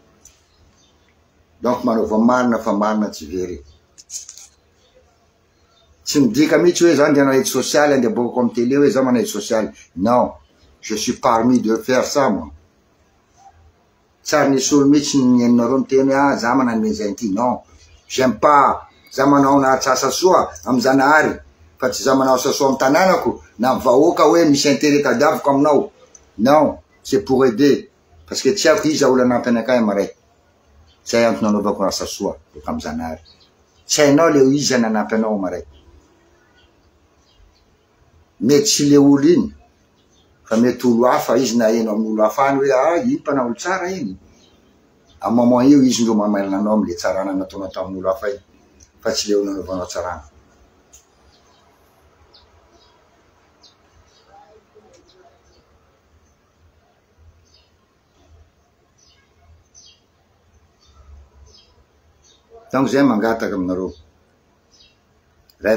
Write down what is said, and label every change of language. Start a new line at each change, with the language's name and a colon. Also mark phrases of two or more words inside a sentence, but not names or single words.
Malagasy: donc manaova marina fa marina tsy very tsy midika mihitsy hoe zany de anao
French: aide sociale
Malagasy: ande bokako amy télé hoe za mana
French: aide sociale non je suis parmi de faire ça moi
Malagasy: tsary nisy olo mihitsy nianinareo miteny za mananome zay ty
French: non j'aime pas
Malagasy: za manao nahatsasa soa amy zanahary fa tsy za manao asa soa amy tananako na vahoaka hoe misy intérêt tadiaviko aminao
French: non c'est pour aider parce que
Malagasy: tsy haiko iza olo anampy anakay maraiky zay antony anaovako asa soa boka amy zanahary tsy hainao le iza nanampy anao maraiky mety tsy le olo iny fa mety olo hafa izy na eno amy olo hafany hoe iny mpanao olo tsara iny amy moment io izy ndro mamailana anao amle tsarana nataonao tamin'olo hafa iny fa tsy le olo nanaovanao tsarana donc zay mangataka aminareo ray